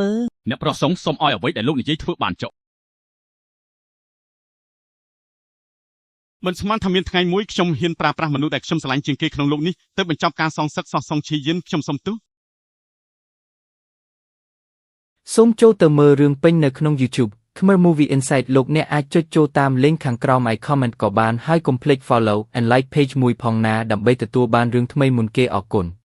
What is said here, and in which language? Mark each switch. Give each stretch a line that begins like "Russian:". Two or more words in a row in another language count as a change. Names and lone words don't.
Khmer: អ្នកប្រុសសុងសូមឲ្យអ្វីដែលលោកនិយាយធ្វើបានចុះមិនស្មានថាមានថ្ងៃមួយខ្ញុំហ៊ានប្រើប្រាស់មនុស្សដែលខ្ញុំស្រឡាញ់ជាងគេក្នុងលោកនេះទៅបញ្ចប់ការសងសឹកសោះសុងឈីយិនខ្ញុំសុំទោស សូមចូលទៅមើលរឿងពេញនៅក្នុង YouTube Khmer Movie Insight លោកអ្នកអាចចុចចូលតាម link ខាងក្រោម
English: I comment
Khmer: ក៏បានហើយកុំភ្លេច
English: follow and like page
Khmer: មួយផងណាដើម្បីទទួលបានរឿងថ្មីមុនគេអរគុណ